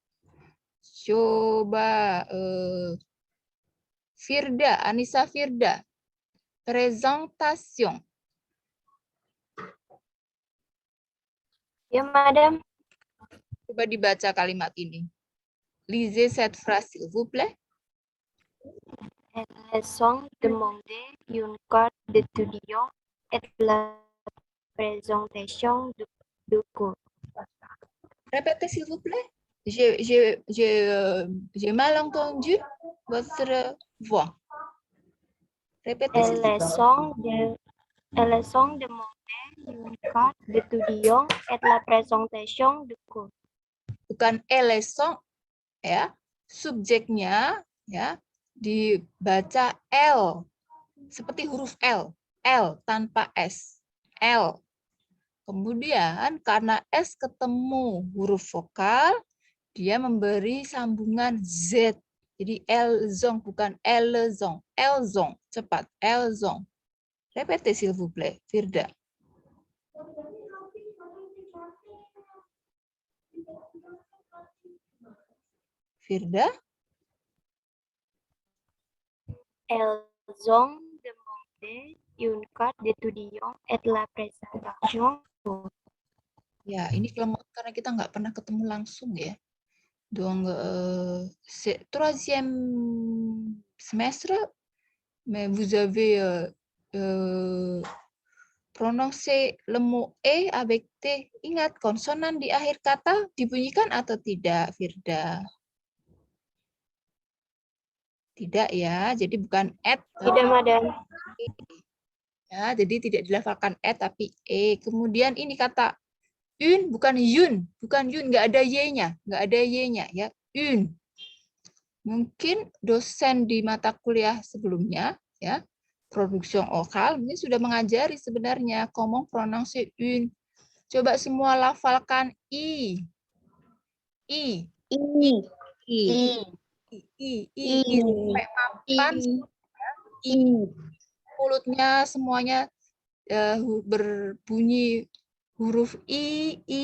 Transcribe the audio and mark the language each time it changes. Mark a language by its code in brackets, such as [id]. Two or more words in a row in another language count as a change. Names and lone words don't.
[id] Coba Firda, Anissa Firda. [fr] Présentation. [id] Ya, Madame. Coba dibaca kalimat ini. [fr] Lisez cette phrase, s'il vous plaît. Elles ont demandé une carte d'étudiant et la présentation du cours. Répétez, s'il vous plaît. J'ai mal entendu votre voix. Répétez, s'il vous plaît. Elles ont demandé une cadre d'étudiant et la présentation du cours. [id] Bukan [fr] elles sont, [id] ya. Subjeknya ya dibaca L. Seperti huruf L. L tanpa S. L. Kemudian karena S ketemu huruf vokal, dia memberi sambungan Z. Jadi [fr] elles ont [id] bukan [fr] elles ont. Elles ont. Cepat. Elles ont. Répétez s'il vous plaît, Firda. Firda. Elles ont demandé une carte d'étudiant et la présentation. [id] Ya, ini kelemahan karena kita nggak pernah ketemu langsung ya. [fr] Donc, c'est troisième semestre, mais vous avez prononcé le mot E avec T. [id] Ingat, konsonan di akhir kata dibunyikan atau tidak, Firda? Tidak ya, jadi bukan et. Tidak, Madam. Ya, jadi tidak dilafalkan et, tapi E. Kemudian ini kata une, bukan yun. Bukan yun, nggak ada Y-nya. Nggak ada Y-nya, ya. Une. Mungkin dosen di mata kuliah sebelumnya, ya, [fr] production oral, [id] ini sudah mengajari sebenarnya [fr] comment prononcer une. [id] Coba semua lafalkan I. I. I. I. Sampai papan, I. Mulutnya semuanya berbunyi huruf I.